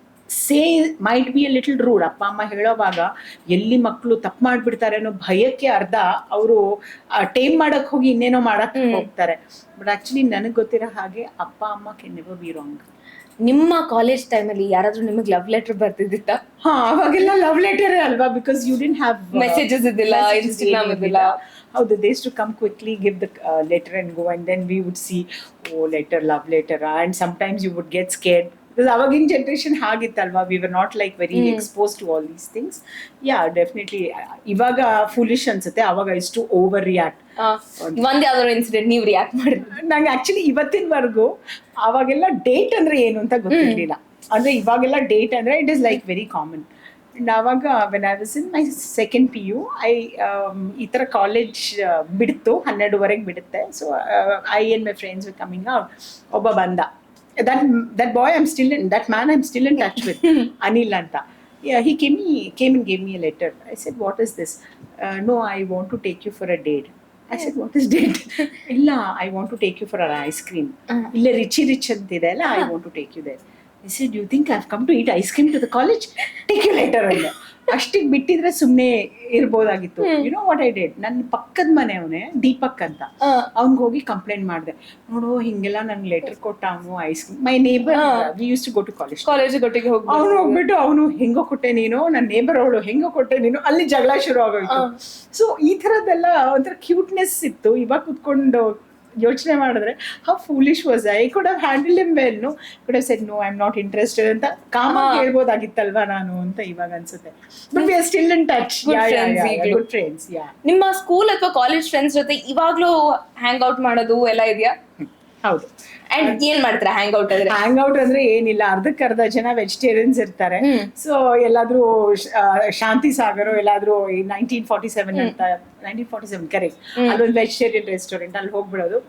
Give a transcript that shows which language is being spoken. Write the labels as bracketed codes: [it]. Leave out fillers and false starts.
[en] Say might be a little rude. [kn] ಅಪ್ಪ ಅಮ್ಮ ಹೇಳೋವಾಗ ಎಲ್ಲಿ ಮಕ್ಕಳು ತಪ್ಪು ಮಾಡ್ಬಿಡ್ತಾರೆ ಅನ್ನೋ ಭಯಕ್ಕೆ ಅರ್ಧ ಅವರು ಟೇಮ್ ಮಾಡಕ್ ಹೋಗಿ ಇನ್ನೇನೋ ಮಾಡಕ್ ಹೋಗ್ತಾರೆ. ಬಟ್ ಆಕ್ಚುಲಿ ನನಗೆ ಗೊತ್ತಿರೋ ಹಾಗೆ ಅಪ್ಪ ಅಮ್ಮ [en] Can never be wrong. [kn] ನಿಮ್ಮ ಕಾಲೇಜ್ ಟೈಮಲ್ಲಿ ಯಾರಾದ್ರೂ ನಿಮಗೆ ಲವ್ ಲೆಟರ್ ಬರ್ತಿದ್ದಿತ್ತ? ಹಾ, ಅವಾಗೆಲ್ಲ ಲವ್ ಲೆಟರ್ ಅಲ್ವಾ, [en] because you didn't have [kn] messages ಇದ್ದಿಲ್ಲ, ಇನ್ಸ್ಟಾಗ್ರಾಮ್ ಇದ್ದಿಲ್ಲ. [en] ಹೌದು, they used to come quickly, give the letter and go, and then we would see, oh, letter, love letter, and sometimes you would get scared because [kn] ಅವಾಗಿನ generation ಹಾಗಿತ್ತಲ್ವಾ, [en] we were not like very exposed to all these things. Yeah, definitely. [kn] ಇವಾಗ foolish ಅನ್ಸುತ್ತೆ, ಅವಾಗ ಇಷ್ಟು over react. ಒಂದ್ ಯಾವ್ದಾದ್ರು incident ನೀವು react ಮಾಡಿದ್ರಿ? ನಂಗೆ ಆಕ್ಚುಲಿ ಇವತ್ತಿನವರೆಗೂ ಅವಾಗೆಲ್ಲ ಡೇಟ್ ಅಂದ್ರೆ ಏನು ಅಂತ ಗೊತ್ತಿರ್ಲಿಲ್ಲ. ಅಂದ್ರೆ ಇವಾಗೆಲ್ಲ ಡೇಟ್ ಅಂದ್ರೆ [en] It is like very common. And ಆವಾಗ when I was in my second PU, [kn] ಈ ಥರ ಕಾಲೇಜ್ ಬಿಡ್ತು, 12:30 ಬಿಡುತ್ತೆ. [en] So I and my friends were coming out. [kn] ಒಬ್ಬ ಬಂದ, [en] that boy that man I'm still in touch with, Anil anta. Yeah, he came and gave me a letter. I said, what is this? No, I want to take you for a date. I said, what is date? Illa, I want to take you for an ice cream. [kn] Illa rich antide alla, [en] I want to take you there. I said, you think I've come to eat ice cream to the college? Take your letter. [kn] ಅಷ್ಟಿಗೆ ಬಿಟ್ಟಿದ್ರೆ ಸುಮ್ಮನೆ ಇರ್ಬೋದಾಗಿತ್ತು. [en] You know what I did? [kn] ನನ್ನ ಪಕ್ಕದ ಮನೆಯವನೇ ದೀಪಕ್ ಅಂತ, ಅವ್ನಿಗೆ ಹೋಗಿ complaint ಮಾಡಿದೆ. ನೋಡು, ಹಿಂಗೆಲ್ಲ ನನ್ಗೆ ಲೆಟರ್ ಕೊಟ್ಟ ಅವನು ice cream. [en] my neighbour, we use to go to college [kn] ಗೊಟ್ಟಿಗೆ ಹೋಗಿ ಅವ್ನು ಹೋಗ್ಬಿಟ್ಟು ಅವನು ಹೆಂಗೋ ಕೊಟ್ಟೆ ನೀನು, ನನ್ನ ನೇಬರ್ ಅವಳು ಹೆಂಗೋ ಕೊಟ್ಟೆ ನೀನು, ಅಲ್ಲಿ ಜಗಳ ಶುರು ಆಗೋಯ್ತು. ಸೊ ಈ ಥರದ್ದೆಲ್ಲ ಒಂಥರ ಕ್ಯೂಟ್ನೆಸ್ ಇತ್ತು. ಇವಾಗ ಕುತ್ಕೊಂಡು ಯೋಚನೆ ಮಾಡಿದ್ರೆ [en] how foolish was I could have handled him well, no, could have said no, I'm not interested [kn] ಅಂತ ಕಾಮಾಗಿ ಹೇಳ್ಬೋದಾಗಿತ್ತಲ್ವಾ ನಾನು ಅಂತ ಇವಾಗ ಅನ್ಸುತ್ತೆ. [en] But we are still in touch. Good friends. [kn] ನಿಮ್ಮ ಸ್ಕೂಲ್ ಅಥವಾ ಕಾಲೇಜ್ ಫ್ರೆಂಡ್ಸ್ ಜೊತೆ ಇವಾಗ್ಲೂ ಹ್ಯಾಂಗ್ ಔಟ್ ಮಾಡೋದು ಎಲ್ಲ ಇದೆಯಾ? ಹೌದು. ಅಂಡ್ ಏನ್ ಮಾಡ್ತಾರೆ ಹ್ಯಾಂಗ್ ಔಟ್ ಅಂದ್ರೆ? ಹ್ಯಾಂಗ್ ಔಟ್ ಅಂದ್ರೆ ಏನಿಲ್ಲ, ಅರ್ಧಕ್ಕರ್ಧ ಜನ ವೆಜಿಟೇರಿಯನ್ಸ್ ಇರ್ತಾರೆ. ಸೊ ಎಲ್ಲಾದ್ರೂ ಶಾಂತಿ ಸಾಗರ್ ಎಲ್ಲಾದ್ರೂ 1947 ಅಂತ 1947 ಕರೆಕ್ಟ್, ಅಲ್ಲೊಂದು ವೆಜಿಟೇರಿಯನ್ ರೆಸ್ಟೋರೆಂಟ್, ಅಲ್ಲಿ ಹೋಗ್ಬಿಡೋದು.